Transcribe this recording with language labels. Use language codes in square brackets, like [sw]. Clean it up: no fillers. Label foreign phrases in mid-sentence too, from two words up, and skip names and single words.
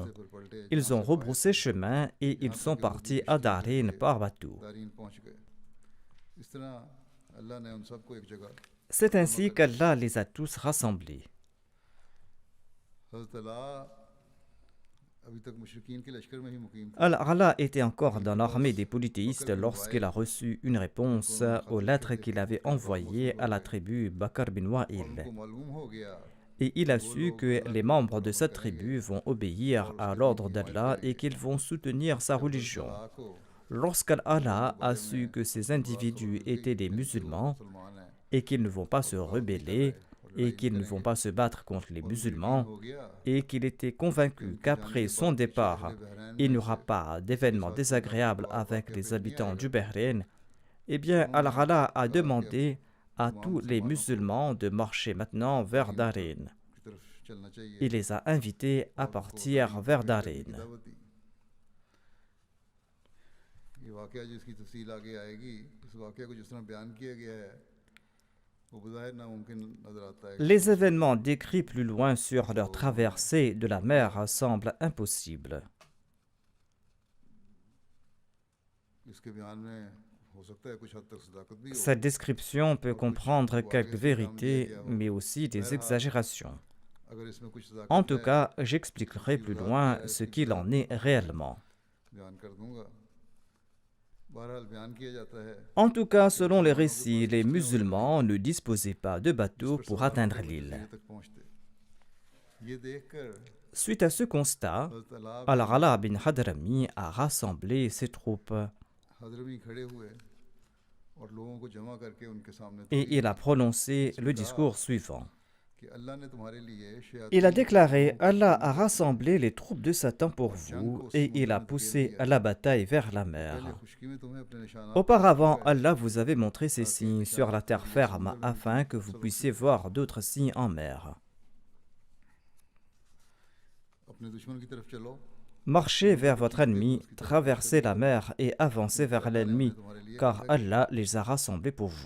[ur] پھر پلٹے [fr] Ils ont rebroussé chemin et ils sont partis à Darin par bateau. [ur] دارین پہنچ گئے. اس طرح اللہ نے ان سب کو ایک جگہ [fr] C'est ainsi qu'Allah les a tous rassemblés. [ur] حضرت علاء ابھی تک مشرکین کے لشکر میں ہی مقیم تھا. [fr] Al-Ala était encore dans l'armée des polythéistes lorsqu'il a reçu une réponse aux lettres qu'il avait envoyées à la tribu Bakr bin Wa'il. [ur] ان کو معلوم ہو گیا [fr] Et il a su que les membres de cette tribu vont obéir à l'ordre d'Allah et qu'ils vont soutenir sa religion. [ur] اللہ کو [fr] Lorsqu'Allah a su que ces individus étaient des musulmans [ur] مسلمان ہے [fr] et qu'ils ne vont pas se rebeller et qu'ils ne vont pas se battre contre les musulmans [ur] ہو گیا. [fr] et qu'il était convaincu qu'après son départ, il n'y aura pas d'événements désagréables avec les habitants du Bahreïn, eh bien Al-Ala a demandé à tous les musulmans de marcher maintenant vers Darin. [ur] کی طرف چلنا چاہیے. [fr] Il les a invités à partir vers Darin. [ur] دعوت دی. یہ واقعہ جس کی تفصیل آگے آئے گی، اس واقعہ کو جس طرح بیان کیا گیا ہے وہ بظاہر ناممکن نظر آتا ہے. [fr] Les événements décrits plus loin sur leur traversée de la mer semblent impossibles. [ur] اس کے بیان میں ہو سکتا ہے کچھ حد تک صداقت بھی ہو. [fr] Cette description peut comprendre quelques vérités, mais aussi des exagérations. [ur] اگر اس میں کچھ صداقت [fr] En tout cas, j'expliquerai plus loin ce qu'il en est réellement. [ur] بیان کر دوں گا. بہرحال بیان کیا جاتا ہے [fr] En tout cas, selon les récits, les musulmans ne disposaient pas de bateaux pour atteindre l'île. [ur] یہ تک پہنچتے۔ یہ دیکھ کر [fr] Suite à ce constat, [ur] حضرت علاء [fr] Al-Ala bin Hadrami a rassemblé ses troupes [ur] حضرمی کھڑے ہوئے اور لوگوں کو جمع کر کے ان کے سامنے [fr] et il a prononcé le discours suivant. [ur] کہ اللہ نے تمہارے لیے [fr] Il a déclaré: Allah a rassemblé les troupes de Satan pour vous et il a poussé à la bataille vers la mer. [ur] خشکی میں تمہیں اپنے نشانات [fr] Auparavant, Allah vous avait montré ces signes sur la terre ferme afin que vous puissiez voir d'autres signes en mer. [ur] اپنے دشمن کی طرف چلو. [fr] Marchez vers votre ennemi, traversez la mer et avancez vers l'ennemi, car Allah les a rassemblés pour vous.